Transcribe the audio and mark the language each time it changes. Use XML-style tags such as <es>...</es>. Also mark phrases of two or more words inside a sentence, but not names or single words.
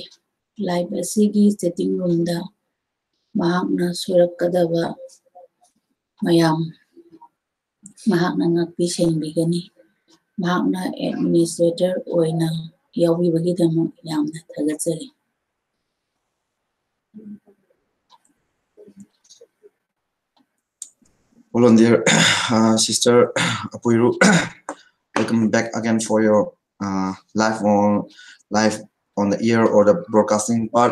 <mni>ꯂꯥꯏꯚ ꯑꯁꯤꯒꯤ</mni> <en>chatting roomda</en> <mni>ꯃꯍꯥꯛꯅ ꯁꯣꯏꯔꯛꯀꯗꯕ ꯃꯌꯥꯝ ꯃꯍꯥꯛꯅ ꯉꯥꯛꯄꯤ ꯁꯦꯟꯕꯤꯒꯅꯤ. ꯃꯍꯥꯛꯅ ꯑꯦꯗꯃꯤꯅꯤꯁꯇ꯭ꯔꯦꯇꯔ ꯑꯣꯏꯅ ꯌꯥꯎꯕꯤꯕꯒꯤꯗꯃꯛ ꯌꯥꯝꯅ ꯊꯥꯒꯠꯆꯔꯤ.</mni> <en>Hello dear Sister Apuiru, welcome back again for your live on the air or the broadcasting part.</en>